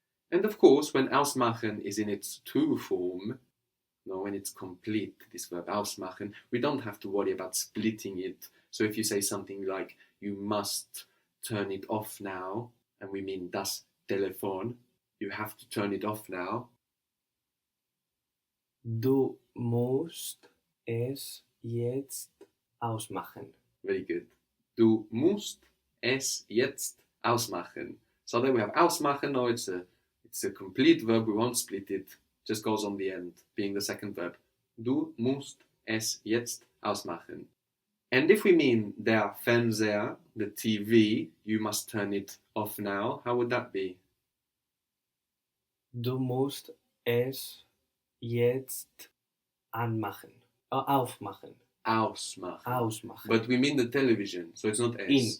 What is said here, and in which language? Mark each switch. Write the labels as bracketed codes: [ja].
[en] And of course, when ausmachen is in its to form, when it's complete, this verb ausmachen, we don't have to worry about splitting it. So if you say something like, you must turn it off now, and we mean das Telefon, you have to turn it off now. [de] Du musst es jetzt ausmachen. [en] Very good. [de] Du musst es jetzt ausmachen. [en] So then we have ausmachen. Now it's a complete verb. We won't split it. Just goes on the end, being the second verb. [de] Du musst es jetzt ausmachen. [en] And if we mean der Fernseher, the TV, you must turn it off now, how would that be? [de] Du musst es jetzt anmachen. Aufmachen. Ausmachen. Ausmachen. [en] But we mean the television, so it's not es.